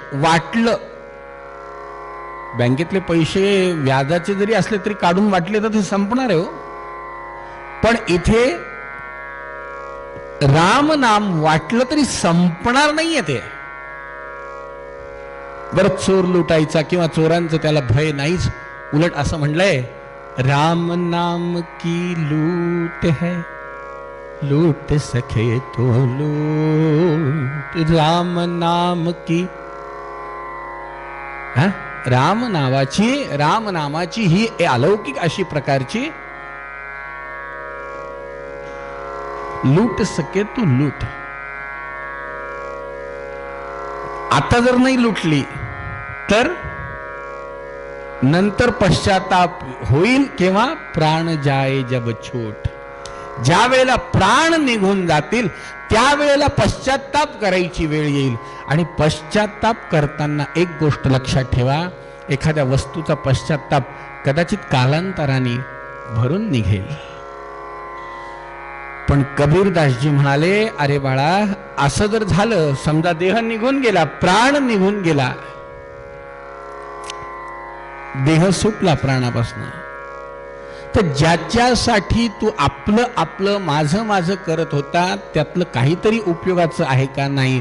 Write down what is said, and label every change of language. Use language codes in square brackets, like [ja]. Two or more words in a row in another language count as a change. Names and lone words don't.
[mr] वाटलं, बँकेतले पैसे व्याजाचे जरी असले तरी काढून वाटले तर ते संपणार आहे हो. पण इथे राम नाम वाटलं तरी संपणार नाहीये ते. बरं, चोर लुटायचा किंवा चोरांचं त्याला भय नाहीच. उलट असं म्हणलंय, [hi] राम नाम की लूट है लूट सके तो लूट. राम नाम की, [mr] राम नामाची ही अलौकिक अशी प्रकारची [hi] लूट सके तो लूट. [mr] आता जर नाही लुटली तर नंतर पश्चाताप होईल. [hi] केव्हा? प्राण जाए जब छोट. [mr] ज्या वेळेला प्राण निघून जातील त्यावेळेला पश्चाताप करायची वेळ येईल. आणि पश्चाताप करताना एक गोष्ट लक्षात ठेवा, एखाद्या वस्तूचा पश्चाताप कदाचित कालांतराने भरून निघेल. पण कबीरदासजी म्हणाले, अरे बाळा, असं जर झालं, समजा देह निघून गेला, प्राण निघून गेला, देह सुटला प्राणापासून, तर ज्याच्यासाठी तू आपलं माझं करत होता त्यातलं काहीतरी उपयोगाचं आहे का नाही.